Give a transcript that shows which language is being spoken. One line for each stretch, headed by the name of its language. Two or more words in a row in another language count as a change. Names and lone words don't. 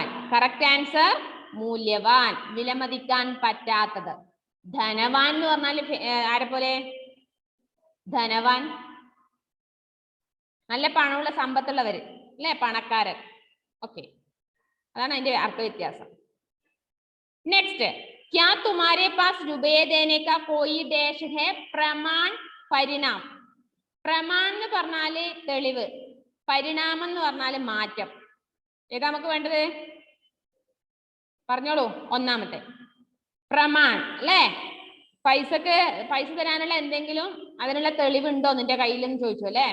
English: correct answer
Malayalam: മൂല്യവാൻ, വിലമതിക്കാൻ പറ്റാത്തത്. ധനവാൻ എന്ന് പറഞ്ഞാൽ ആരെ പോലെ? ധനവാൻ നല്ല പണമുള്ള സമ്പത്തുള്ളവര് അല്ലെ, പണക്കാരൻ. ഓക്കെ, അതാണ് അതിന്റെ അർത്ഥ വ്യത്യാസം.
Hindi: नेक्स्ट, क्या तुम्हारे पास रुपये देने का कोई डैश है? प्रमाण परिणाम.
Malayalam: പ്രമാൺ എന്ന് പറഞ്ഞാല് തെളിവ്, പരിണാമം എന്ന് പറഞ്ഞാല് മാറ്റം. ഏതാ നമുക്ക് വേണ്ടത്? പറഞ്ഞോളൂ. ഒന്നാമത്തെ പ്രമാൺ അല്ലേ? പൈസ തരാനുള്ള എന്തെങ്കിലും അതിനുള്ള തെളിവുണ്ടോ നിന്റെ കയ്യിലെന്ന് ചോദിച്ചു അല്ലേ?